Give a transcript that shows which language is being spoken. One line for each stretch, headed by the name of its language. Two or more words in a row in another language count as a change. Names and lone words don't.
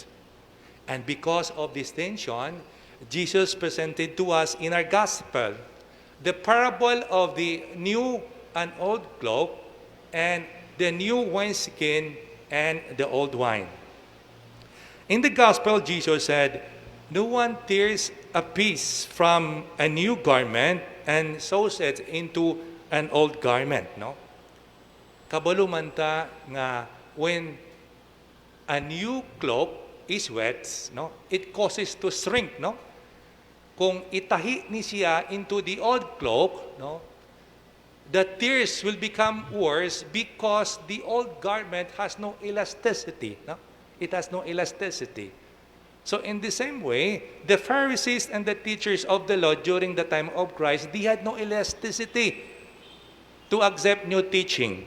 English: And because of this tension, Jesus presented to us in our gospel the parable of the new and old cloak and the new wineskin and the old wine. In the gospel, Jesus said, "No one tears a piece from a new garment and sews it into an old garment." No?
Hiligaynon: Kabalo man ta nga
English: when a new cloak is wet, no, it causes to shrink, no?
Hiligaynon: Kung itahi ni siya
English: into the old cloak, no, the tears will become worse because the old garment has no elasticity. No? It has no elasticity. So in the same way, the Pharisees and the teachers of the law during the time of Christ, they had no elasticity to accept new teaching.